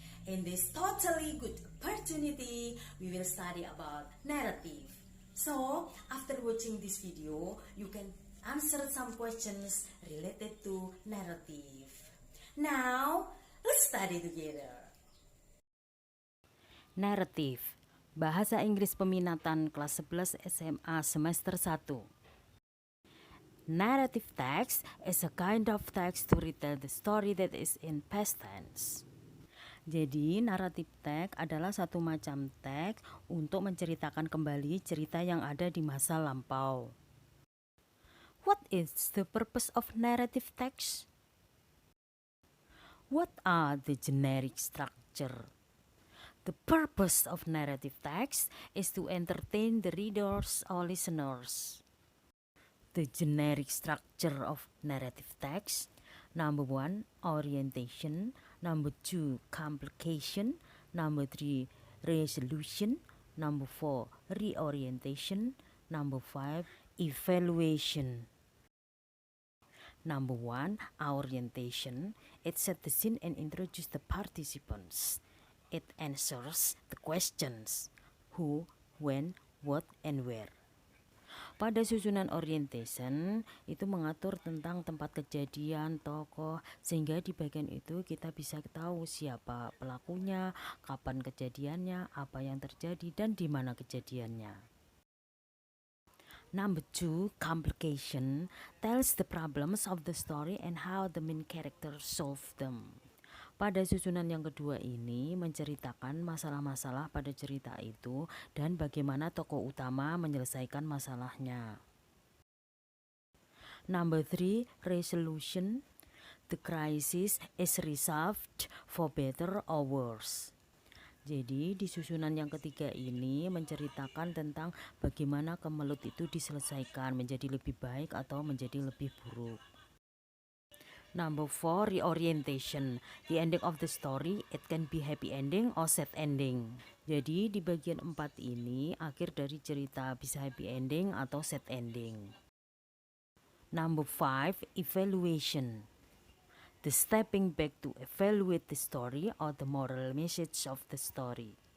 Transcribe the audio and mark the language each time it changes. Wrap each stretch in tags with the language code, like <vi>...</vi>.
<en>In this totally good opportunity, we will study about narrative. So, after watching this video, you can answer some questions related to narrative. Now, let's study together.</en> <id>Narrative, Bahasa Inggris Peminatan kelas 11 SMA semester 1.</id> <en>Narrative text is a kind of text to retell the story that is in past tense.</en> <id>Jadi, narrative text adalah satu macam teks untuk menceritakan kembali cerita yang ada di masa lampau.</id> <en>What is the purpose of narrative text? What are the generic structure? The purpose of narrative text is to entertain the readers or listeners. The generic structure of narrative text: number 1, orientation; number 2, complication; number 3, resolution; number 4, reorientation; number 5, evaluation. Number 1, orientation. It set the scene and introduce the participants. It answers the questions who, when, what, and where.</en> <id>Pada susunan orientation itu mengatur tentang tempat kejadian, tokoh, sehingga di bagian itu kita bisa tahu siapa pelakunya, kapan kejadiannya, apa yang terjadi, dan di mana kejadiannya.</id> <en>Number 2, complication, tells the problems of the story and how the main character solve them.</en> <id>Pada susunan yang kedua ini menceritakan masalah-masalah pada cerita itu dan bagaimana tokoh utama menyelesaikan masalahnya.</id> <en>Number 3, resolution. The crisis is resolved for better or worse.</en> <id>Jadi di susunan yang ketiga ini menceritakan tentang bagaimana kemelut itu diselesaikan menjadi lebih baik atau menjadi lebih buruk.</id> <en>Number 4, reorientation. The ending of the story, it can be happy ending or sad ending.</en> <id>Jadi di bagian 4 ini akhir dari cerita bisa happy ending atau sad ending.</id> <en>Number 5, evaluation. The stepping back to evaluate the story or the moral message of the story.</en>